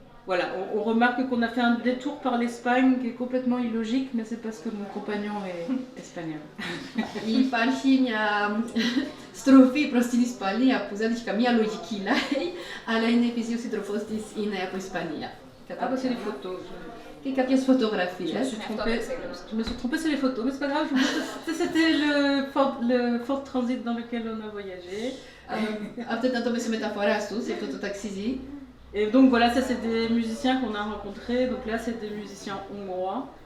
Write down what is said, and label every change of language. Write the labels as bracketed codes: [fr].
[fr] Voilà, on remarque qu'on a fait un détour par l'Espagne qui est complètement illogique, mais c'est parce que mon compagnon est espagnol. [el] Υπάρχει μια στροφή προς την Ισπανία που δεν έχει καμία λογική, λέει, αλλά είναι επειδή ο σύντροφός της είναι από Ισπανία. [fr] Ah bah c'est les photos. [el] Και κάποιες φωτογραφίες. [fr] Je me suis trompée sur les photos, mais c'est pas grave. C'était le Ford Transit dans lequel on a voyagé. [el] Αυτό ήταν το μέσο μεταφοράς τους, αυτό το ταξίδι. [fr] Et donc voilà, ça c'est des musiciens qu'on a rencontrés. Donc là c'est des musiciens hongrois.